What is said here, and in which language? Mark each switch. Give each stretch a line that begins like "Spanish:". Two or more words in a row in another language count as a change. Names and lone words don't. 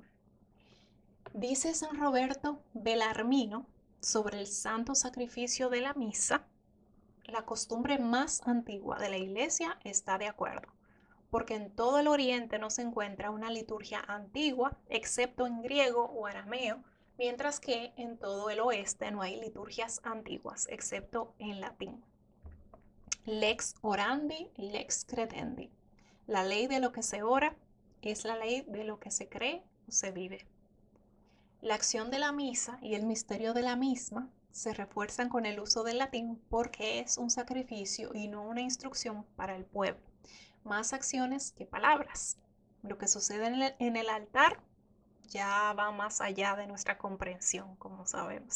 Spanish: Dice San Roberto Belarmino sobre el santo sacrificio de la misa: la costumbre más antigua de la Iglesia está de acuerdo, porque en todo el Oriente no se encuentra una liturgia antigua, excepto en griego o arameo, mientras que en todo el oeste no hay liturgias antiguas, excepto en latín.
Latin: Lex orandi, lex credendi.
Spanish: La ley de lo que se ora es la ley de lo que se cree o se vive. La acción de la misa y el misterio de la misma se refuerzan con el uso del latín porque es un sacrificio y no una instrucción para el pueblo. Más acciones que palabras. Lo que sucede en el altar ya va más allá de nuestra comprensión, como sabemos.